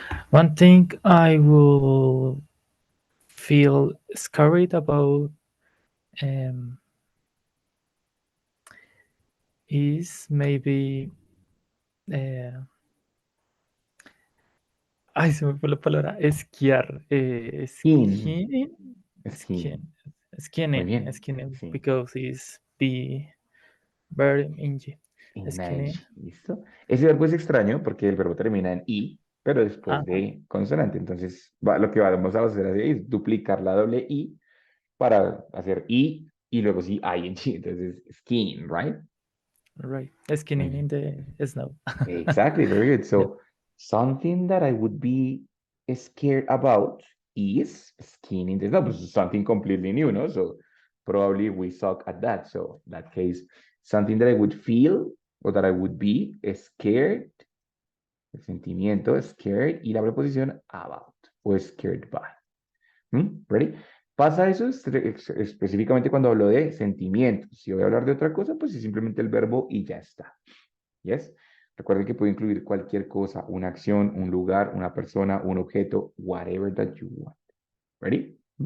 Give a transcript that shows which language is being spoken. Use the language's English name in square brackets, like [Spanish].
[English] One thing I will feel scared about is maybe [Spanish] Ay, se me fue la palabra. Esquiar. [English] Skiing. Skiing. [Spanish] Muy bien. [English] Skinning, [Spanish] Sí. [English] because it's the verb inge. Skinning. [Spanish] ¿Listo? Ese verbo es extraño porque el verbo termina en i, pero después Ah, de consonante. Entonces, lo que vamos a hacer así es duplicar la doble i para hacer i y luego sí ing. Entonces, skiing, right? [English] right. [Spanish] Muy [English] Skinning in [Spanish] bien. [English] the snow. Exactly, very good. Yeah. So, something that I would be scared about is skiing in the snow. This is something completely new, no? So, probably we suck at that. So, in that case, something that I would feel or that I would be scared, [Spanish] el sentimiento, [English] scared, [Spanish] y la preposición [English] about o scared by. Ready? [Spanish] Pasa eso específicamente cuando hablo de sentimientos. Si voy a hablar de otra cosa, pues es simplemente el verbo y ya está. ¿Yes? Recuerden que puede incluir cualquier cosa, una acción, un lugar, una persona, un objeto, [English] whatever that you want. Ready?